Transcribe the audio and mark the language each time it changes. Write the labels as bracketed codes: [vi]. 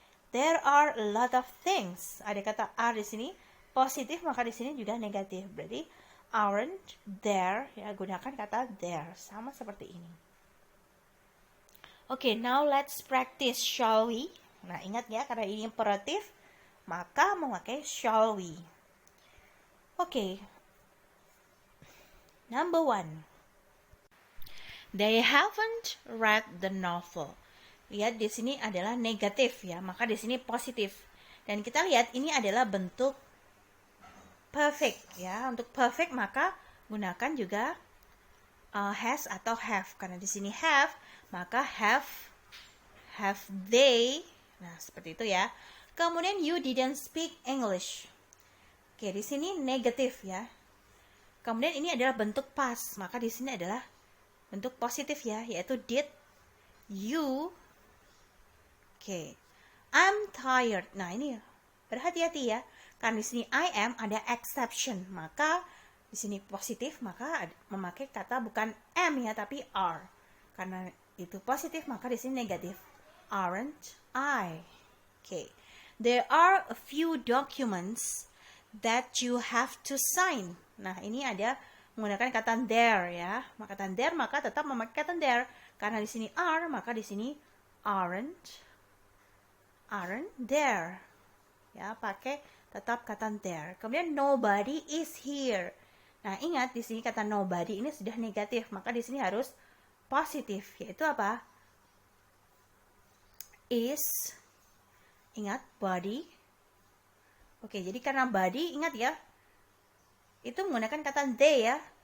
[en] There are a lot of things. [id] Ada kata are di sini positif, maka di sini juga negatif. Berarti [en] aren't there [id] ya, gunakan kata there sama seperti ini. [en] Oke, now let's practice, shall we? [id] Nah, ingat ya, karena ini imperatif, maka memakai shall we. Oke. [en] Number 1. They haven't read the novel. [id] Lihat di sini adalah negatif ya, maka di sini positif. Dan kita lihat ini adalah bentuk perfect ya. Untuk perfect maka gunakan juga has atau have. Karena di sini have, maka [en] have they. [id] Nah, seperti itu ya. Kemudian [en] you didn't speak English. [id] Oke, di sini negatif ya. Kemudian ini adalah bentuk past, maka di sini adalah bentuk positif ya, yaitu [en] did you. [id] Oke. [en] I'm tired. [id] Nah, ini berhati-hati ya. Karena di sini I am ada exception, maka di sini positif, maka memakai kata bukan am ya, tapi are. Karena itu positif, maka di sini negatif. [en] Aren't I? Okay. There are a few documents that you have to sign. [id] Nah, ini ada menggunakan kata there ya. Kata there maka tetap memakai kata there. Karena di sini are, maka di sini [en] aren't there. [id] Ya, pakai tetap kata there. Kemudian [en] nobody is here. [id] Nah, ingat di sini kata nobody ini sudah negatif, maka di sini harus positif, yaitu apa? Is. Ingat body. Oke, jadi karena body, ingat ya, itu menggunakan kata they ya.